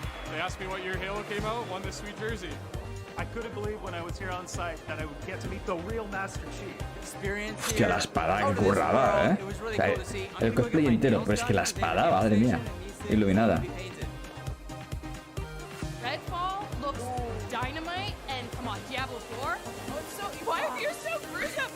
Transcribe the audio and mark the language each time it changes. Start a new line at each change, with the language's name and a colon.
English: They asked me what year Halo came out, won this sweet jersey. I couldn't believe when I was here on site that I would get to meet the real Master Chief.
Spanish: Hostia, la espada, qué currada, ¿eh? O sea, el cosplay entero, pero es que la espada, madre mía, iluminada.
English: Redfall looks dynamite, and come on, Diablo 4. Oh, it's so, why are you so gruesome?